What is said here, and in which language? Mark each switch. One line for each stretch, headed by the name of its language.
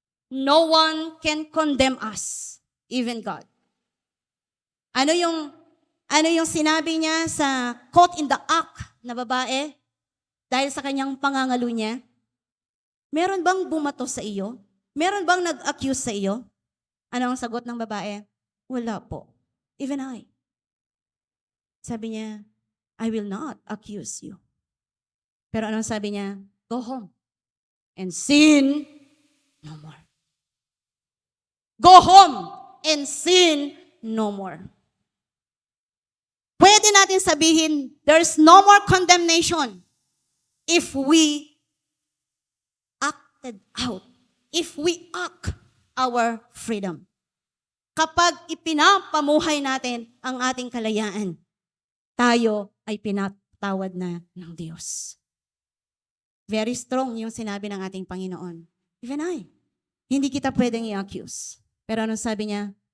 English: No one can condemn us, even God.
Filipino: Ano yung sinabi niya sa
English: caught in the act
Filipino: na babae dahil sa kanyang pangangalo niya? Meron bang bumato sa iyo? Meron bang nag-accuse sa iyo? Ano ang sagot ng babae? Wala po.
English: Even I.
Filipino: Sabi niya,
English: I will not accuse you.
Filipino: Pero anong sabi niya?
English: Go home and sin no more. Go home and sin no more. Pwede natin sabihin, there's no more condemnation if we acted out, if we act our freedom.
Filipino: Kapag ipinapamuhay natin ang ating kalayaan, tayo ay pinatawad na ng Diyos.
English: Very strong
Filipino: yung sinabi ng ating Panginoon.
English: Even I,
Filipino: hindi kita pwedeng i-accuse. Pero anong sabi niya?